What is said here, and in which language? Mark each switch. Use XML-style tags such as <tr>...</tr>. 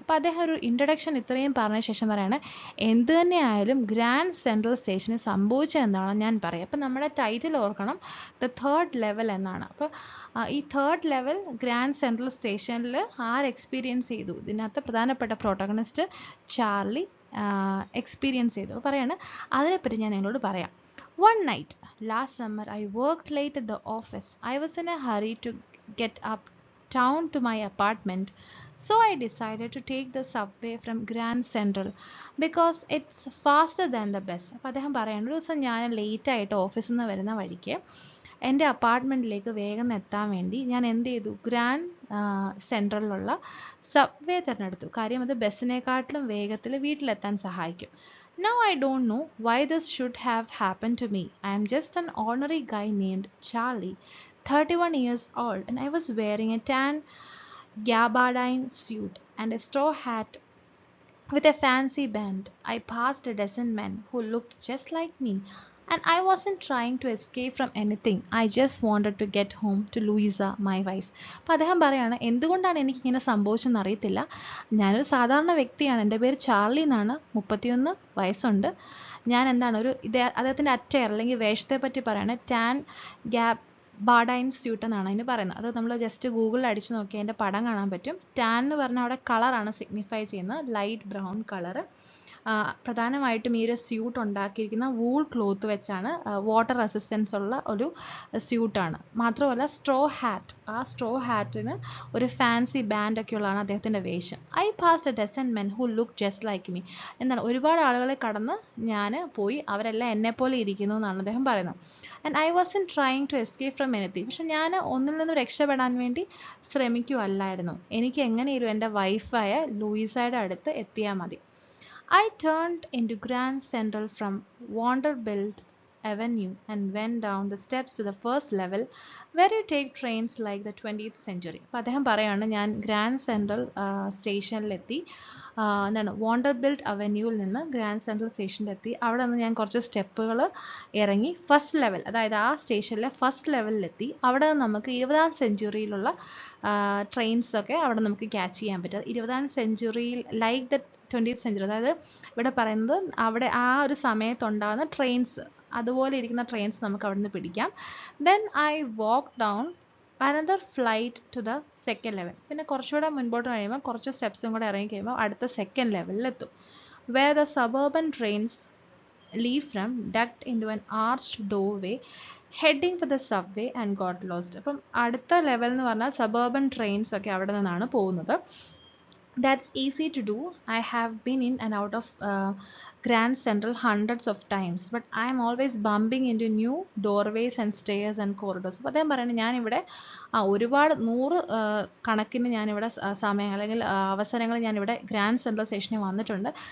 <ml>അപ്പോൾ അദ്ദേഹം ഒരു ഇൻട്രൊഡക്ഷൻ ഇത്രയും പറഞ്ഞ ശേഷം പറയാണ്, എന്ത് തന്നെയായാലും ഗ്രാൻഡ് സെൻട്രൽ സ്റ്റേഷനിൽ സംഭവിച്ചത് എന്താണെന്ന് ഞാൻ പറയാം. അപ്പോൾ നമ്മുടെ ടൈറ്റിൽ ഓർക്കണം, ദ തേർഡ് ലെവൽ എന്നാണ്. അപ്പോൾ ഈ തേർഡ് ലെവൽ ഗ്രാൻഡ് സെൻട്രൽ സ്റ്റേഷനിൽ എക്സ്പീരിയൻസ് ചെയ്തു? ഇതിനകത്ത് പ്രധാനപ്പെട്ട പ്രൊട്ടഗണിസ്റ്റ് ചാർലി എക്സ്പീരിയൻസ് ചെയ്തു. പറയാണ് അതിനെപ്പറ്റി ഞാൻ നിങ്ങളോട് പറയാം.</ml> <en>One night last summer I worked late at the office. I was in a hurry to get uptown to my apartment, so I decided to take the subway from Grand Central because it's faster than the bus.</en> <ml>അപ്പോൾ അദ്ദേഹം പറയുന്നത്, ഒരു ദിവസം ഞാൻ late ആയിട്ട് ഓഫീസിൽ നിന്ന് വരുന്ന വഴിക്ക് എൻ്റെ അപ്പാർട്ട്മെൻറ്റിലേക്ക് വേഗം എത്താൻ വേണ്ടി ഞാൻ എന്ത് ചെയ്തു, ഗ്രാൻഡ് സെൻട്രലിലുള്ള സബ്വേ തിരഞ്ഞെടുത്തു. കാര്യം അത് ബസ്സിനെക്കാട്ടിലും വേഗത്തിൽ വീട്ടിലെത്താൻ സഹായിക്കും.</ml> <en>Now I don't know why this should have happened to me. I am just an ordinary guy named Charlie, 31 years old, and I was wearing a tan gabardine suit and a straw hat with a fancy band. I passed a dozen men who looked just like me, and I wasn't trying to escape from anything. I just wanted to get home to Louisa, my wife.</en> <ml>അപ്പോൾ അദ്ദേഹം പറയാണ്, എന്തുകൊണ്ടാണ് എനിക്കിങ്ങനെ സംഭവിച്ചെന്ന് അറിയത്തില്ല. ഞാനൊരു സാധാരണ വ്യക്തിയാണ്, എൻ്റെ പേര് ചാർലി എന്നാണ്, 31 വയസ്സുണ്ട്. ഞാൻ എന്താണ് അദ്ദേഹത്തിൻ്റെ അറ്റയർ അല്ലെങ്കിൽ വേഷത്തെ പറ്റി പറയാണ്, ടാൻ ഗാബാർഡൈൻ സ്യൂട്ട് എന്നാണ് അതിന് പറയുന്നത്. അത് നമ്മൾ ജസ്റ്റ് ഗൂഗിളിൽ അടിച്ചു നോക്കിയാൽ അതിൻ്റെ പടം കാണാൻ പറ്റും. ടാൻ എന്ന് പറഞ്ഞാൽ അവിടെ കളറാണ് സിഗ്നിഫൈ ചെയ്യുന്നത്, ലൈറ്റ് ബ്രൗൺ കളർ. പ്രധാനമായിട്ടും ഈ ഒരു സ്യൂട്ട് ഉണ്ടാക്കിയിരിക്കുന്ന വൂൾ ക്ലോത്ത് വെച്ചാണ്, വാട്ടർ റെസിസ്റ്റൻസ് ഉള്ള ഒരു സ്യൂട്ടാണ്. മാത്രമല്ല സ്ട്രോ ഹാറ്റ്, ആ സ്ട്രോ ഹാറ്റിന് ഒരു ഫാൻസി ബാൻഡൊക്കെ ഉള്ളതാണ് അദ്ദേഹത്തിൻ്റെ വേഷം.</ml> <en>I passed a dozen men who look just like me.</en> <ml>എന്താണ്, ഒരുപാട് ആളുകളെ കടന്ന് ഞാൻ പോയി, അവരെല്ലാം എന്നെപ്പോലെ ഇരിക്കുന്നു എന്നാണ് അദ്ദേഹം പറയുന്നത്.</ml> <en>And I wasn't trying to escape from anything.</en> <ml>പക്ഷെ ഞാൻ ഒന്നിൽ നിന്നും രക്ഷപ്പെടാൻ വേണ്ടി ശ്രമിക്കുമല്ലായിരുന്നു. എനിക്ക് എങ്ങനെയും എൻ്റെ വൈഫായ ലൂയിസയുടെ അടുത്ത് എത്തിയാൽ മതി.</ml> <en>I turned into Grand Central from Vanderbilt Avenue and went down the steps to the first level where you take trains like the 20th century.</en> <ml>അപ്പോൾ അദ്ദേഹം പറയാണ്, ഞാൻ ഗ്രാൻഡ് സെൻട്രൽ സ്റ്റേഷനിലെത്തി. എന്താണ്, വാണ്ടർബിൽറ്റ് അവന്യൂവിൽ നിന്ന് ഗ്രാൻഡ് സെൻട്രൽ സ്റ്റേഷനിലെത്തി. അവിടെ നിന്ന് ഞാൻ കുറച്ച് സ്റ്റെപ്പുകൾ ഇറങ്ങി ഫസ്റ്റ് ലെവൽ, അതായത് ആ സ്റ്റേഷനിലെ ഫസ്റ്റ് ലെവലിലെത്തി. അവിടെ നിന്ന് നമുക്ക് 20ാം സെഞ്ച്വറിയിലുള്ള ട്രെയിൻസൊക്കെ അവിടെ നമുക്ക് ക്യാച്ച് ചെയ്യാൻ പറ്റും. 20ാം സെഞ്ച്വറിയിൽ</ml> <en>like the 20th century,</en> <ml>അതായത് ഇവിടെ പറയുന്നത് അവിടെ ആ ഒരു സമയത്തുണ്ടാകുന്ന ട്രെയിൻസ്, അതുപോലെ ഇരിക്കുന്ന ട്രെയിൻസ് നമുക്ക് അവിടെ നിന്ന് പിടിക്കാം.</ml> <en>Then I walk down another flight to the second level.</en> <ml>പിന്നെ കുറച്ചുകൂടെ മുൻപോട്ട് കഴിയുമ്പോൾ കുറച്ച് സ്റ്റെപ്സും കൂടെ ഇറങ്ങി കഴിയുമ്പോൾ അടുത്ത second ലെവലിലെത്തും.</ml> <en>Where the suburban trains leave from ducked in to an arched doorway heading for the subway and got lost.</en> <ml>അപ്പം അടുത്ത ലെവൽ എന്ന് പറഞ്ഞാൽ സബർബൻ ട്രെയിൻസ് ഒക്കെ അവിടെ നിന്നാണ് പോകുന്നത്.</ml> <en>That's easy to do. I have been in and out of Grand Central hundreds of times, but I am always bumping into new doorways and stairs and corridors.</en> <ml>അപ്പോൾ അദ്ദേഹം പറയുന്നത്, ഞാനിവിടെ ഒരുപാട് 100 കണക്കിന് ഞാനിവിടെ സമയങ്ങൾ അല്ലെങ്കിൽ അവസരങ്ങൾ ഞാനിവിടെ ഗ്രാൻഡ് സെൻട്രൽ സ്റ്റേഷനിൽ വന്നിട്ടുണ്ട്.</ml>